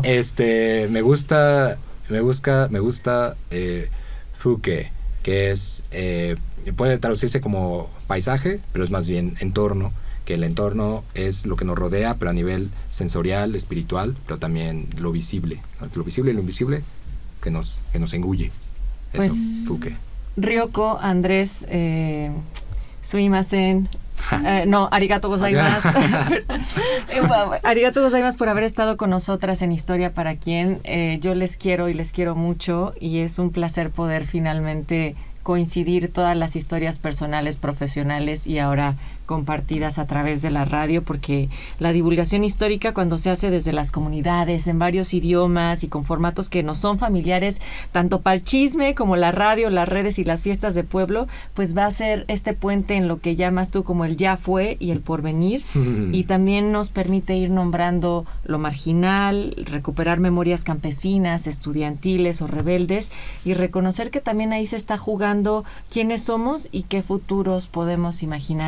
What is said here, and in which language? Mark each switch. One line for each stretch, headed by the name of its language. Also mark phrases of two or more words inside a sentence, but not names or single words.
Spanish: Me gusta Fuke, que es puede traducirse como paisaje, pero es más bien entorno, que el entorno es lo que nos rodea, pero a nivel sensorial, espiritual, pero también lo visible, ¿no? Lo visible y lo invisible que nos engulle. Eso, pues, Fuke. Ryoko, Andrés, sumimasen.
Japanese: No, ありがとうございます. ありがとうございます
Spanish: por haber estado con nosotras en Historia para Quien. Yo les quiero y les quiero mucho, y es un placer poder finalmente coincidir todas las historias personales, profesionales y ahora compartidas a través de la radio, porque la divulgación histórica, cuando se hace desde las comunidades, en varios idiomas y con formatos que nos son familiares, tanto para el chisme como la radio, las redes y las fiestas de pueblo, pues va a ser este puente en lo que llamas tú como el ya fue y el porvenir, y también nos permite ir nombrando lo marginal, recuperar memorias campesinas, estudiantiles o rebeldes, y reconocer que también ahí se está jugando quiénes somos y qué futuros podemos imaginar.